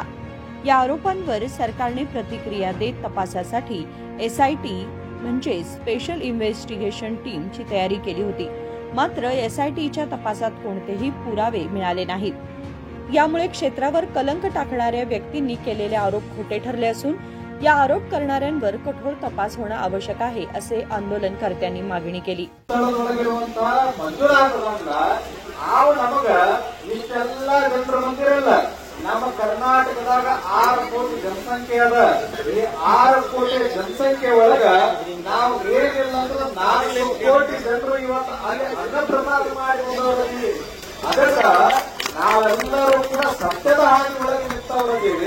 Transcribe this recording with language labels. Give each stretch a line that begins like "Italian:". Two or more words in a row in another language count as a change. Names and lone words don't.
Marathi: या आरोपांवर सरकारने प्रतिक्रिया देत तपासासाठी SIT म्हणजे
English: special investigation team
Marathi: तयारी केली होती। मात्र SITच्या तपासात कोणतेही पुरावे मिळाले नाहीत। यामुळे क्षेत्रावर कलंक टाकणाऱ्या व्यक्तींनी केलेले आरोप खोटे ठरले असून या आरोप करणाऱ्यांवर कठोर तपास होणे आवश्यक आहे, असे आंदोलनकर्त्यांनी मागणी केली।
Kannada: ನಮ್ಮ ಕರ್ನಾಟಕದಾಗ 6 ಕೋಟಿ ಜನಸಂಖ್ಯೆ ಅದ। ಈ 6 ಕೋಟಿ ಜನಸಂಖ್ಯೆ ಒಳಗ ನಾವು ಏನಿಲ್ಲ ಅಂದ್ರೆ 4 ಕೋಟಿ ಜನರು ಇವತ್ತು ಅಲ್ಲಿ ಅನ್ನಪ್ರಸಾದ ಮಾಡಿ ಹೋದವರಲ್ಲಿ ಅದಕ್ಕ ನಾವೆಲ್ಲರೂ ಕೂಡ ಸತ್ಯದ ಹಾದಿ ಒಳಗೆ ನಿಂತವರಾಗಿವಿ।